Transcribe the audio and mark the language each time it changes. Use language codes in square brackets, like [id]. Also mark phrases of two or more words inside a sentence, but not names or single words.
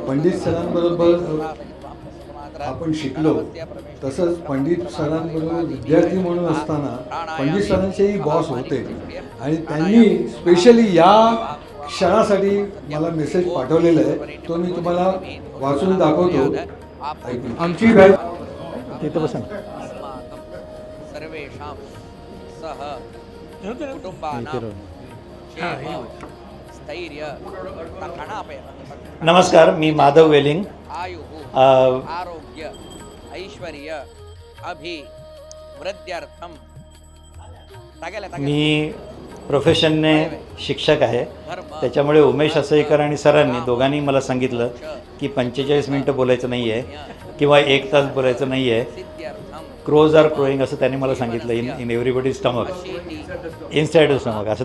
[mr] पंडित सरांबरोबर आपण शिकलो तसंच पंडित सरांबरोबर विद्यार्थी म्हणून असताना पंडित सरांचेही बॉस होते आणि त्यांनी स्पेशली या क्षणासाठी मला मेसेज पाठवलेला आहे. तो मी तुम्हाला वाचून दाखवतो. आमची तिथं बसा. [sa] सर्वेषां सह कुटुंबानां क्षेम स्थैर्य तथानापय. [mr] नमस्कार, मी माधव वेलिंग. [sa] आयुः आरोग्य ऐश्वर्य अभिवृद्ध्यर्थम. [mr] मी प्रोफेशनने शिक्षक आहे. त्याच्यामुळे उमेश असईकर आणि सरांनी दोघांनी मला सांगितलं की 45 मिनटं बोलायचं नाही आहे किंवा 1 तास बोलायचं नाही आहे. [en] Crows are crowing [mr] असं त्यांनी मला सांगितलं. [en] in everybody stomach, inside the stomach असं.